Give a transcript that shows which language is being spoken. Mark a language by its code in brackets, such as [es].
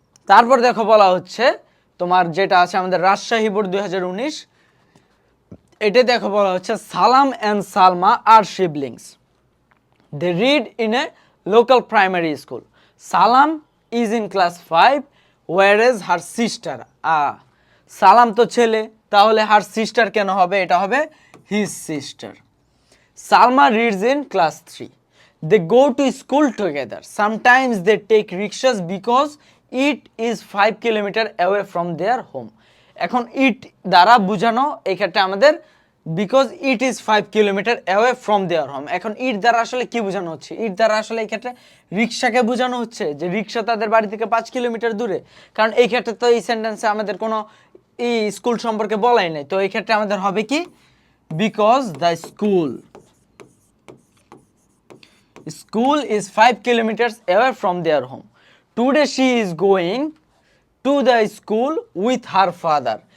[bn] তারপর দেখো বলা হচ্ছে তোমার যেটা আছে আমাদের রাজশাহী বোর্ড 2019, এটা দেখো বলা হচ্ছে সালাম and Salma আর siblings, [en] they read in a local primary school, [bn] সালাম [en] is in class 5 whereas her sister, [bn] সালাম তো ছেলে, তাহলে [en] her sister [bn] কেন হবে? এটা হবে [en] his sister। Salma reads in class 3, they go to school together, sometimes they take rickshaws because it is 5 kilometer away from their home। [bn] এখন it দ্বারা বোঝানো এই ক্ষেত্রে আমাদের [en] Because it is 5 kilometre away from their home. [bn] এখন ইট দ্বারা আসলে কি বোঝানো হচ্ছে? ইট দ্বারা আসলে এই ক্ষেত্রে রিক্সাকে বোঝানো হচ্ছে যে রিক্সা তাদের বাড়ি থেকে 5 কিলোমিটার দূরে, কারণ এই ক্ষেত্রে তো এই সেন্টেন্সে আমাদের কোনো এই স্কুল সম্পর্কে বলাই নাই, তো এই ক্ষেত্রে আমাদের হবে কি [en] Because the school is 5 kilometres away from their home, today she is going to the school with her father.